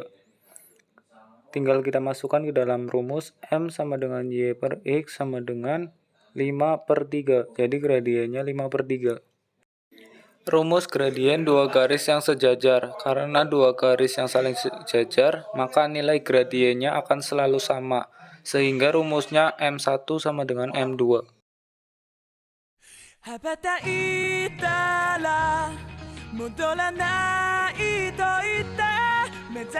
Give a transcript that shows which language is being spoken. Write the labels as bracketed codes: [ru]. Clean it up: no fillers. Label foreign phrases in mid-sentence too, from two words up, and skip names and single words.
[id] Tinggal kita masukkan ke dalam rumus M sama dengan Y per X sama dengan 5/3. Jadi gradiennya 5/3. Rumus gradien dua garis yang sejajar. Karena dua garis yang saling sejajar, maka nilai gradiennya akan selalu sama. Sehingga rumusnya M1 sama dengan M2. [ja] 羽ばたいたら戻らないと言った目指